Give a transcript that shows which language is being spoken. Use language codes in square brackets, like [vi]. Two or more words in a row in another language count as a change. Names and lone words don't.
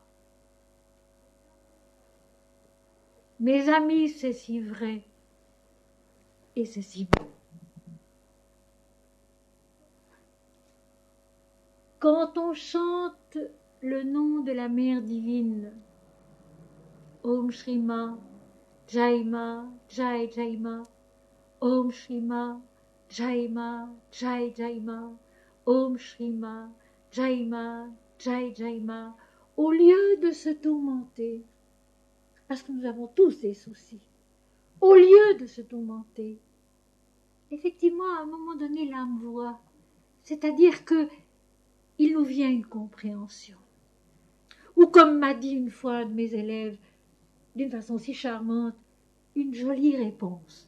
[fr] Mes amis, c'est si vrai et c'est si beau. Quand on chante le nom de la mère divine, [sa] Om Shrima, Jaima, Jai Jaima, Om Shrima, Jaima, Jai Jaima, Om Shrima, Jaima, Jai Jaima, [fr] au lieu de se tourmenter, parce que nous avons tous des soucis, au lieu de se tourmenter, effectivement, à un moment donné, l'âme voit, c'est-à-dire que il nous vient une compréhension. Ou comme m'a dit une fois un de mes élèves, d'une façon si charmante, une jolie réponse.